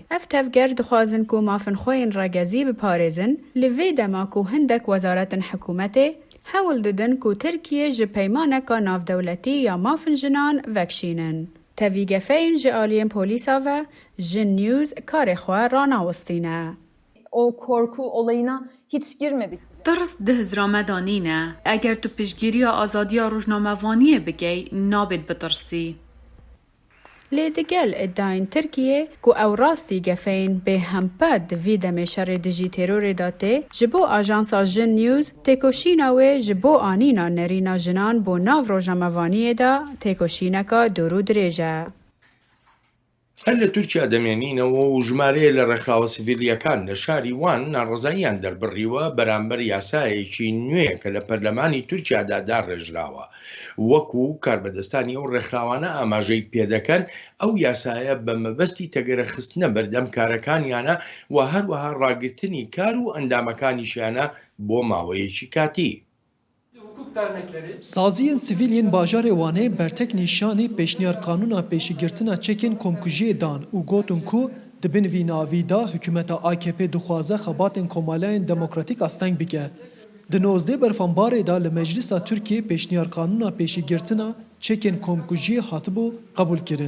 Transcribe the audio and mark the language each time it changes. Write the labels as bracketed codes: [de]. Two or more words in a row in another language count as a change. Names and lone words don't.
[ku] Ev tevger dixwazin ku mafên xwe yên ragezî biparêzin, li vê dema ku hindek wezaretên hikûmetê hewl didin ku Tirkiye ji peymaneka navdewletî ya mafên jinan vekşînin. Tevî gefeyên ji aliyên polîsa ve Jin News karê xwe ranawistîne. [tr] O korku olayına hiç girmedik. [ku] Derst di hizrame danîne. Eger tu piştgiriya azadiya rojnamevaniyê bikey, nabêt bitirsî. Lê digel iddiayên Tirkiye ku ew rastî gefeyên bêhempe di vî demê şerê dijî terorê da tê, ji bo ajansa Jin News têkoşîna wê ji bo anîna nerîna jinan bo nav rojnamevaniyê da têkoşîneka dûr û dirêj e. [ckb] هەر لە تورکیا دەمێنینەوە و ژمارەیە لە ڕێکخراوە سیڤیلیەکان لە شاری وان ناڕەزاییان دەربڕیوە بەرامبەر یاسایەکی نوێ کە لە پەرلەمانی تورکیادا داڕێژراوە. وەکو کاربەدەستانی ئەو ڕێکخراوانە ئاماژەی پێدەکەن ئەو یاسایە بە مەبەستی تەگەرەخستنە بەردەم کارەکانیانە و هەروەها ڕاگرتنی کار و ئەندامەکانیشیانە بۆ ماوەیەکی کاتی. [ku] Saziyên sivîlên bajarê Wanê bertek nîşanî pêşniyar qanûna pêşîgirtina çekên komkujiyê dan û gotin ku di bin vî navî da hikûmeta AKP dixwaze xebatên komalayên demokratîk asteng bike. Di 19 berfanbarê da li Meclisa Tirkiye pêşniyar qanûna pêşîgirtina çekên komkujiyê hatibû qebûlkirin.